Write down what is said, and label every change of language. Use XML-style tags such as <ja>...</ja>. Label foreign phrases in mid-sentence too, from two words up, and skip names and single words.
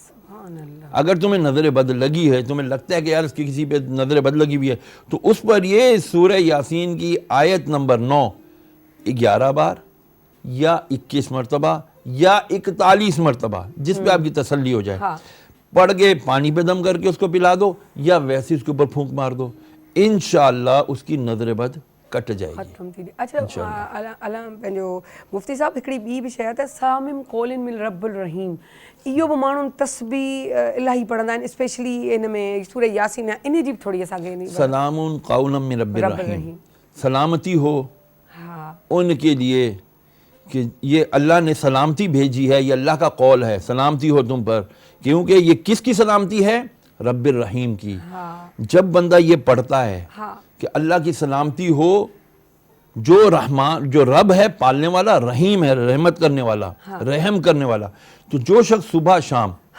<ur>اگر تمہیں نظر بد لگی ہے، تمہیں لگتا ہے کہ یار اس کی کسی پہ نظر بد لگی ہوئی ہے، تو اس پر یہ سورہ یٰسین کی آیت نمبر 9 11 بار یا 21 مرتبہ یا 41 مرتبہ، جس پہ آپ کی تسلی ہو جائے، پڑھ کے پانی پہ دم کر کے اس کو پلا دو یا ویسے اس کے اوپر پھونک مار دو، ان شاء اللہ اس کی نظر بد کٹ جائے گی.</ur> <sd>अच्छा पंहिंजो मुफ्ती साहब, हिकिड़ी ॿी बि शइ आहे त</sd> <ar>سلامٌ قولاً من ربٍّ رحيم,</ar> <sd>इहो बि माण्हू तस्बीह इलाही पढ़ंदा आहिनि, स्पेशली इन में सूरह यासीन आहे, इन जी बि थोड़ी असांखे</sd> <ar>سلامٌ قولاً من ربٍّ رحيم,</ar> <ur>سلامتی ہو ان کے لیے کہ یہ اللہ نے سلامتی بھیجی ہے، یہ اللہ کا قول ہے، سلامتی ہو تم پر، کیونکہ یہ کس کی سلامتی ہے?</ur> <ar>ربٍّ رحيم</ar> <ur>की। جب بندہ یہ پڑھتا ہے کہ اللہ کی سلامتی ہو، جو رحمان، جو رب ہے پالنے والا، رحیم ہے رحمت کرنے والا، رحم کرنے والا، تو جو شخص صبح شام</ur>